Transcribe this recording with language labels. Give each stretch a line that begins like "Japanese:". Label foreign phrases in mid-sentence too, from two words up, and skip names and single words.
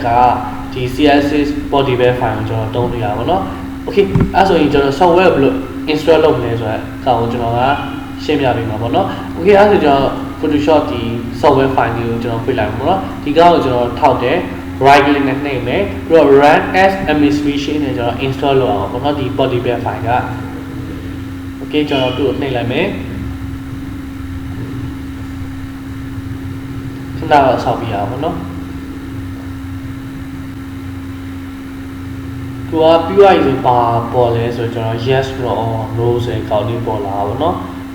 Burmese: ဒီ CS6
English: portable file
Burmese: ကိုကျွန်တော်တုံးလို့ရပါတော့။ Okay အဲ့ဆိုရင်ကျွန်တော် software ဘယ်လို install လုပ်မလဲဆိုတော့ကောင်ကျွန်တော်ကရှင်းပြပေးမှာပေါ့နော်။ Okay အဲ့ဆိုကျွန်တော် Photoshop ဒီ software file ကိုကျွန်တော်ဖွင့်လိုက်မှာပေါ့နော်။ဒီကောင်ကိုကျွန်တော်ထောက်တယ်
English: right click
Burmese: နဲ့နှိပ်မယ်ပြီးတော့
English: run as administration
Burmese: နဲ့ကျွန်တော် install လုပ်အောင်ပေါ့နော်ဒီ
English: portable file
Burmese: က Okay ကျွန်တော်သူ့ကိုနှိပ်လိုက်မယ် ခဏတော့ဆောက်ပြရအောင်ပေါ့နော်သူကပြီးသွားပြီဆိုပါပေါ်လဲဆိုကျွန်တော် yes လို့ no ဆိုရင်ကောက်လေးပေါ်လာပါတော့။